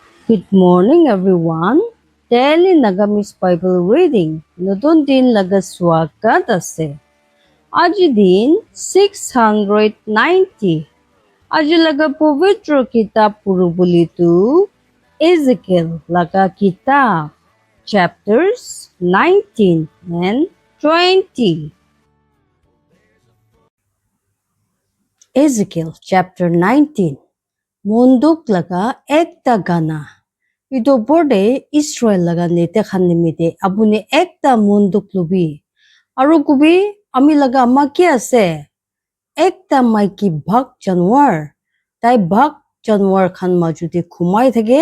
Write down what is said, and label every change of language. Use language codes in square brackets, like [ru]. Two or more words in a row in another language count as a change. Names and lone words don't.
[en] Good morning, everyone. Daily Nagamis Bible Reading. [nag] নতুন দিন লাগা স্বাগত আছে। আজি দিন 690. আজি লাগা পবিত্র কিতাব পুরুবুলিতু Ezekiel লাগা kitab [en] chapters 19 and 20. Ezekiel chapter 19. [nag] Munduk laga ekta gana. Ito borde Israel laga nete khan nimite apuni ekta munduk lubi. Aru kubi ami laga amma ki ase? Ekta maiki bhak janwar. Tai bhak janwar khan majude khumai thake.